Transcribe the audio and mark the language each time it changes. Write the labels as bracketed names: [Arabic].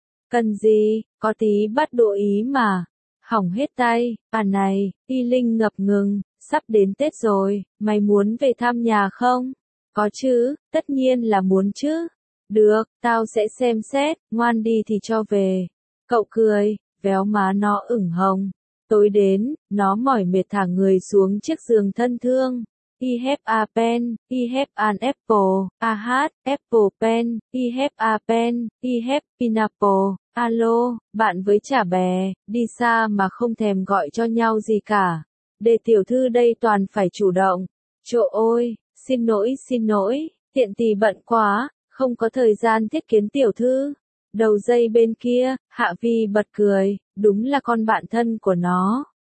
[Vietnamese] Cần gì, có tí bắt đùa ý mà. Hỏng hết tay, à này, Y Linh ngập ngừng, sắp đến Tết rồi, mày muốn về thăm nhà không? Có chứ, tất nhiên là muốn chứ. Được, tao sẽ xem xét, ngoan đi thì cho về. Cậu cười, véo má nó ửng hồng. Tối đến, nó mỏi mệt thả người xuống chiếc giường thân thương. [English] I have a pen, I have an apple, a hard apple pen, I have a pen, I have pineapple. [Vietnamese] Alo, bạn với chả bé, đi xa mà không thèm gọi cho nhau gì cả. Để tiểu thư đây toàn phải chủ động. Chỗ ôi, xin lỗi, hiện tì bận quá, không có thời gian thiết kiến tiểu thư. Đầu dây bên kia, Hạ Vi bật cười, đúng là con bạn thân của nó.